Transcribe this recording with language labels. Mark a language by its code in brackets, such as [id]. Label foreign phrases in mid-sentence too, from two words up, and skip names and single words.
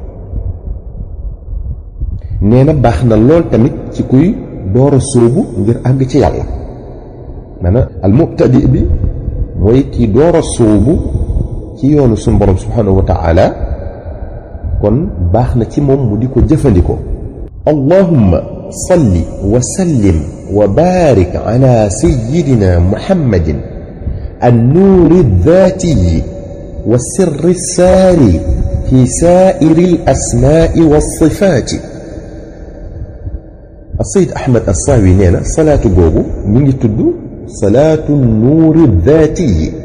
[wo] nee na baax na lool tamit ci kuy door a sóobu ngir àgg ci yàlla. maanaam [ar] المبتدي [wo] bi mooy kii door a sóobu ci yoonu suñu borom [ar] سبحانه وتعالى, [wo] kon baax na ci moom mu di ko jëfandikoo. [ar] اللهم صل وسلم وبارك على سيدنا محمد النور الذاتي والسر الساري في سائر الأسماء والصفات. [wo] as-Sayyid Ahmad as-Saawi nee na salaatu googu mi ngi tudd [ar] صلاة النور الذاتي.